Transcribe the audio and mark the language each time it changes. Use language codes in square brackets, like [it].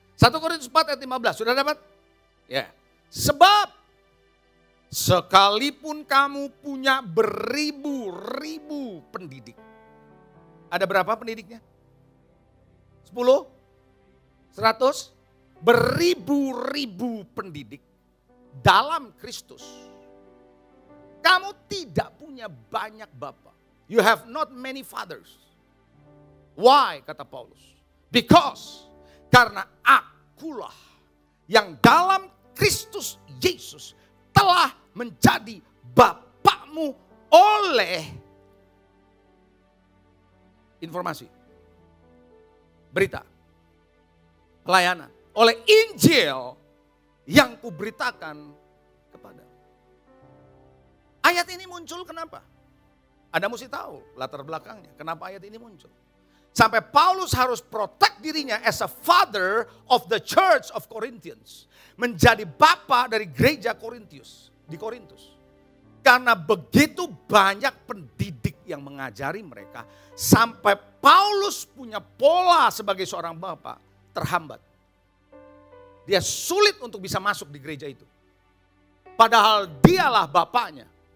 [id] 1 Korintus 4 ayat 15, sudah dapat? Ya. Sebab, sekalipun kamu punya beribu-ribu pendidik. Ada berapa pendidiknya? 10? 100, beribu-ribu pendidik dalam Kristus. Kamu tidak punya banyak bapak. [en] You have not many fathers. Why? [id] Kata Paulus. Because, karena akulah yang dalam Kristus Yesus telah menjadi bapakmu oleh informasi, berita, pelayanan, oleh Injil yang kuberitakan kepada. Ayat ini muncul kenapa? Anda mesti tahu latar belakangnya. Kenapa ayat ini muncul? Sampai Paulus harus [en] protect [id] dirinya [en] as a father of the church of Corinthians. [id] Menjadi bapa dari gereja Korintus, di Korintus. Karena begitu banyak pendidik yang mengajari mereka. Sampai Paulus punya pola sebagai seorang bapa terhambat. Dia sulit untuk bisa masuk di gereja itu. Padahal dialah bapaknya.